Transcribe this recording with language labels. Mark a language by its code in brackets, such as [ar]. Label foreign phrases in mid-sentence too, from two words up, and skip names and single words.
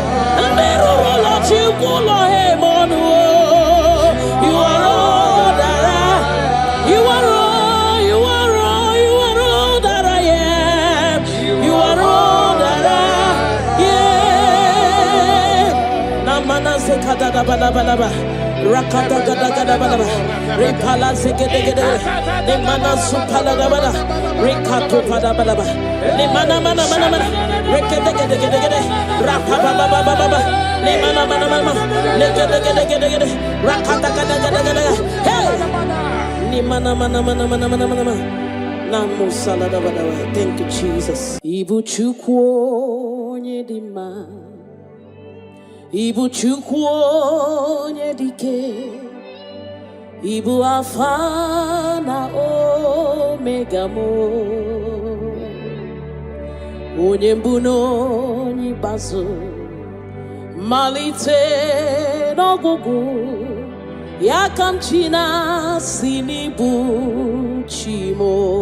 [en] You are all that I am. You are all, you are all, you are all that I am. You are all that I am. Namana sekada balaba. Rakata gada gada balaba. Repala sekede gede. Nemana supala balaba. Rekato pada balaba. Nemana mana mana mana. Rekede gede gede gede. Rapa baba baba baba. Nemana mana mana. Lekede gede gede gede. Rakata gada gada gada. Hey. Nemana mana mana mana mana mana. Namu salada balaba. Thank you, Jesus. [ig] Ibu chukwu nyedima. Ibu chukwu nyedike. Ibu Alpha na Omega mo. Onye mbụ n'onye ikpeazụ, malite n'ọgwụgwụ, ya ka m chi na-asị n'ibu chi mo.